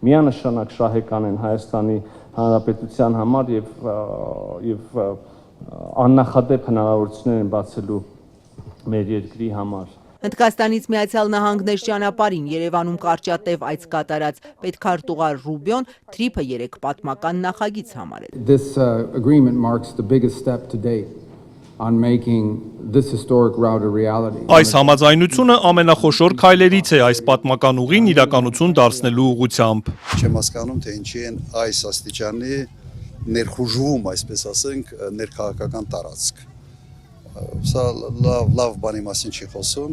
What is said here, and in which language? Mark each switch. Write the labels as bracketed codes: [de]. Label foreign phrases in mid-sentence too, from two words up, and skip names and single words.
[hy] Միանշանակ շահեկան են Հայաստանի Հանրապետության համար եւ աննախադեպ հնարավորություններ են բացելու մեր երկրի համար։ Հնդկաստանից Միացյալ Նահանգներ ճանապարհին Երևանում կարճատև այց կատարած պետքարտուղար Ռուբիոն թրիփը 3 պատմական նախագիծ համարել։ [en] This agreement marks the biggest step to date on making this historic route a reality. [hy] Այս համաձայնությունը ամենախոշոր քայլերից է այս պատմական ուղին իրականություն դարձնելու ուղղությամբ։ Չեմ հասկանում, թե ինչի են այս աստիճանի ներխուժվում, այսպես ասենք, ներքաղաքական տարածք։ Սա լավ բանի մասին չի խոսում։